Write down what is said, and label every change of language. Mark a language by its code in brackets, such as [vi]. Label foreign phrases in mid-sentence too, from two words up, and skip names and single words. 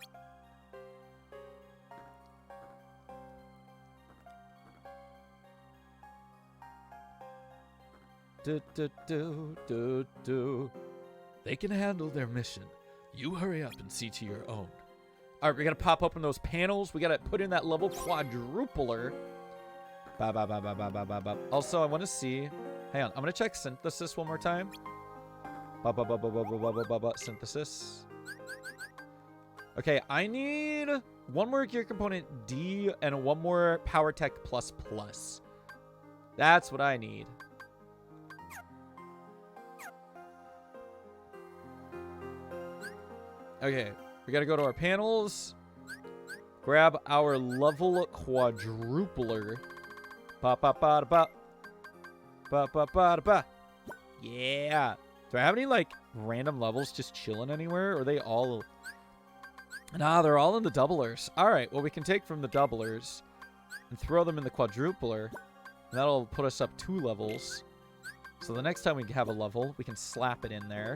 [en] They can handle their mission. You hurry up and see to your own. All right, we gotta pop open those panels. We gotta put in that level quadrupler. Ba ba ba ba ba ba ba ba. Also, I want to see. Hang on, I'm gonna check synthesis one more time. Ba ba ba ba ba ba ba ba ba ba. Synthesis. Okay, I need one more gear component D and one more power tech plus plus. That's what I need. Okay, we gotta go to our panels. Grab our level quadrupler. Ba ba ba da ba. Ba ba ba da ba. Yeah. Do I have any like random levels just chilling anywhere? Or are they all? Nah, they're all in the doublers. All right. Well, we can take from the doublers and throw them in the quadrupler, and that'll put us up 2 levels. So the next time we have a level, we can slap it in there.